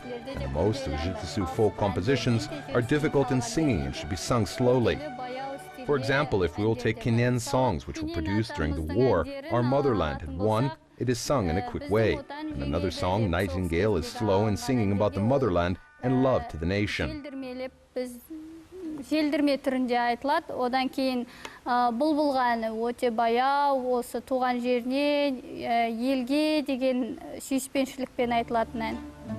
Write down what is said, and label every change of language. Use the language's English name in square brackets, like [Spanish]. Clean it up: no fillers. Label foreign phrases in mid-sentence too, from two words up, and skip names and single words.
[English] And most of Jitisu folk compositions are difficult in singing and should be sung slowly. For example, if we will take Kinyen's songs, which were produced during the war, Our Motherland had won, it is sung in a quick way. And another song, Nightingale, is slow in singing about the motherland and love to the nation. [Kazakh] Желдірме түрінде айтылады. Одан кейін бұлбұлға әні өте баяу, осы туған жеріне, елге деген сүйіспеншілікпен айтылатын ән.